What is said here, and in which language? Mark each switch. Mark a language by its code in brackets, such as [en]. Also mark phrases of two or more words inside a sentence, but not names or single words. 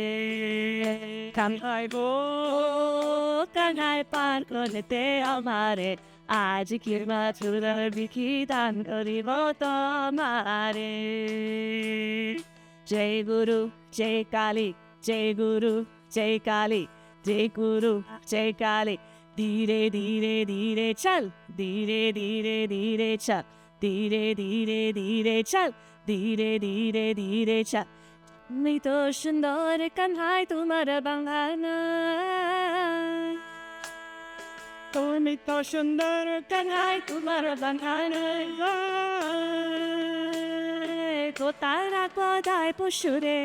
[bn] কানহাই গো কানহাই পার করতে আমারে, আজ কি তুরার বিখি দান করিব তোমারে। জয় গুরু জয় কালী, জয় গুরু জয় কালী, জয় গুরু জয় কালী, [hi] धीरे धीरे धीरे चल, धीरे धीरे धीरे चल, धीरे धीरे धीरे चल, धीरे धीरे धीरे चल। [bn] তুমি তো সুন্দর কানহাই তোমার বাংলা, তুমি তো সুন্দর কানহাই তোমার বাংলা। কোথায় রাখো দায় পশুরে,